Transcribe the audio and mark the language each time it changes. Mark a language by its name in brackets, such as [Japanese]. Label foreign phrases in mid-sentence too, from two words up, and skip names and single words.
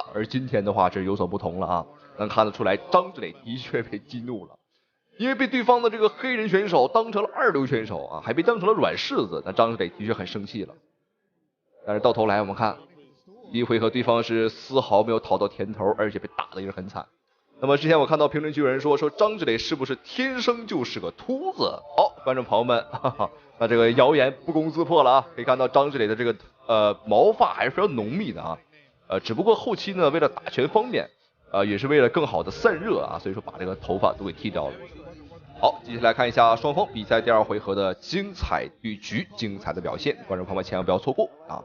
[Chinese] 而今天的話，這有所不同了啊，能看得出來，張志磊的確被激怒了，因為被對方的這個黑人選手當成了2流選手啊，還被當成了軟柿子。那張志磊的確很生氣了。但是到頭來，我們看第1回合，對方是絲毫沒有討到甜頭，而且被打得也是很慘。那麼之前我看到評論區有人說張志磊是不是天生就是個禿子？好，觀眾朋友們，那這個謠言不攻自破了啊！可以看到張志磊的這個毛髮還是非常濃密的啊，只不過後期呢，為了打拳方便，也是為了更好的散熱啊，所以說把這個頭髮都給剃掉了。好，接下來看一下雙方比賽第2回合的精彩對局，精彩的表現，觀眾朋友們千萬不要錯過啊！